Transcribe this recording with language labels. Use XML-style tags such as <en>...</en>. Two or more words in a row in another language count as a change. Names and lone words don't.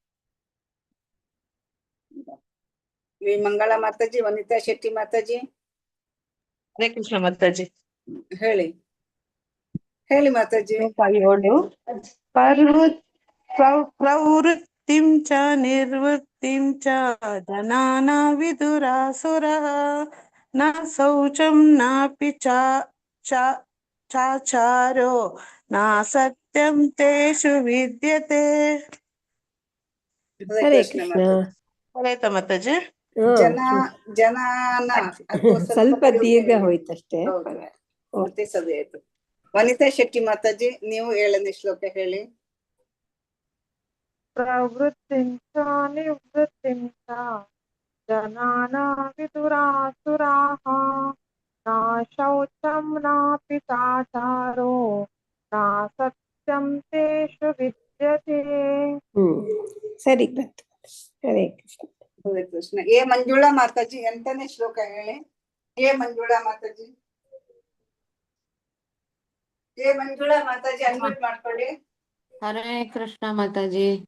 <kn>ವಿ ಮಂಗಳಾ ಮಾತಾಜಿ. ವನಿತಾ ಶೆಟ್ಟಿ ಮಾತಾಜಿ. ಹರೇ ಕೃಷ್ಣ ಮಾತಾಜಿ. ಹೇಳಿ ಮಾತಾಜಿ.</kn> <sa>ಪ್ರವೃತ್ತಿಂ ಚ ನಿರ್ವೃತ್ತಿಂ ಚ ಜನಾನ ವಿದುರಾಸುರಃ ನ ಶೌಚಂ ನಾಪಿ ಚಾಚಾರೋ ನ ಸತ್ಯಂ ತೇಷು ವಿದ್ಯತೆ.</sa> <kn>ಹರೇ ಕೃಷ್ಣ. ಆಯ್ತಾ ಮಾತಾಜಿ. ಜನಾನ ಸ್ವಲ್ಪ ದೀರ್ಘ ಹೋಯ್ತಷ್ಟೇ. ಮತ್ತೆ ಸರಿ ಆಯ್ತು. ವನಿತಾ ಶೆಟ್ಟಿ ಮಾತಾಜಿ ನೀವು 7ನೇ ಶ್ಲೋಕ ಹೇಳಿ.</kn> <sa>ಪ್ರವೃತ್ತಿಂ ಚ ನಿವೃತ್ತಿಂ ಚ ಜನಾನ ವಿದುರಾಸುರಾಃ ನ ಶೌಚಂ ನಾಪಿ ಚಾಚಾರೋ ನ ಸತ್ಯಂ ತೇಷು ವಿದ್ಯತೆ.</sa> <kn>ಸರಿ ಬಂತು. ಹರೇ ಕೃಷ್ಣ. ಹರೇ ಕೃಷ್ಣ. ಮಂಜುಳಾ ಮಾತಾಜಿ 8ನೇ ಶ್ಲೋಕ ಹೇಳಿ. ಮಂಜುಳಾ ಮಾತಾಜಿ. ಜೆ ಮಂಜುಳಾ ಮಾತಾಜಿ ಅನ್ಮ್ಯೂಟ್ ಮಾಡ್ಕೊಳ್ಳಿ. ಹರೇ ಕೃಷ್ಣ ಮಾತಾಜಿ.</kn>